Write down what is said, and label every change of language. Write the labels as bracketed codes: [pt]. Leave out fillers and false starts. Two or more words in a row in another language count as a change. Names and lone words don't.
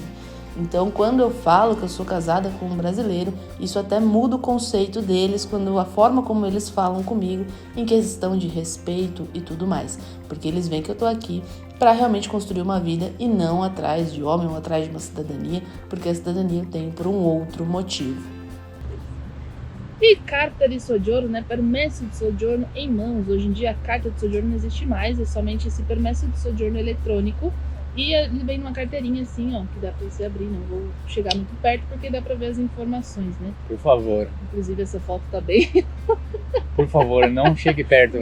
[pt] Então, quando eu falo que eu sou casada com um brasileiro, isso até muda o conceito deles, quando a forma como eles falam comigo, em questão de respeito e tudo mais. Porque eles veem que eu tô aqui para realmente construir uma vida e não atrás de homem ou atrás de uma cidadania, porque a cidadania eu tenho por um outro motivo. E carta de soggiorno, né? Permesso de soggiorno em mãos. Hoje em dia a carta de soggiorno não existe mais, é somente esse permesso de soggiorno eletrônico. E ele vem numa carteirinha assim, ó, que dá pra você abrir. Não vou chegar muito perto porque dá pra ver as informações, né? Por favor. Inclusive essa foto tá bem... Por favor, não chegue perto.